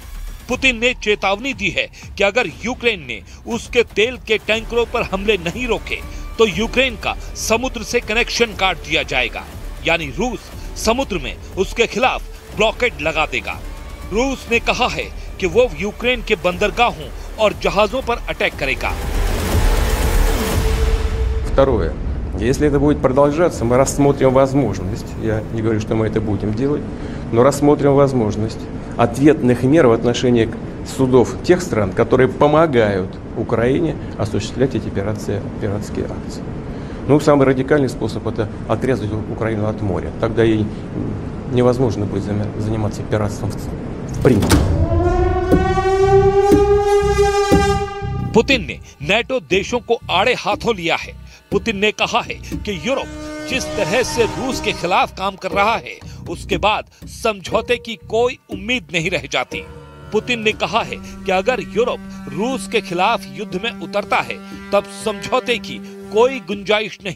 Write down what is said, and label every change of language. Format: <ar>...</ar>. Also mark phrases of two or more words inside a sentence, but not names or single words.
<hi>पुतिन ने चेतावनी दी है कि अगर यूक्रेन ने उसके तेल के टैंकरों पर हमले नहीं रोके तो यूक्रेन का समुद्र से कनेक्शन काट दिया जाएगा, यानी रूस समुद्र में उसके खिलाफ ब्लॉकेड लगा देगा। रूस ने कहा है कि वो यूक्रेन के बंदरगाहों और जहाजों पर अटैक करेगा।</hi> <ru>Второе. Если это будет продолжаться, мы рассмотрим возможность, я не говорю, что мы это будем делать, но рассмотрим возможность ответных мер в отношении судов тех стран, которые помогают Украине осуществлять эти пиратские акции. Ну, самый радикальный способ – это отрезать Украину от моря. Тогда ей невозможно будет заниматься пиратством в принципе.</ru> <hi>पुतिन ने नेटो देशों को आड़े हाथों लिया है। पुतिन ने कहा है कि यूरोप जिस तरह से रूस के खिलाफ काम कर रहा है, उसके बाद समझौते की कोई उम्मीद नहीं रह जाती। पुतिन ने कहा है कि अगर यूरोप रूस के खिलाफ युद्ध में उतरता है, तब समझौते की कोई गुंजाइश नहीं</hi>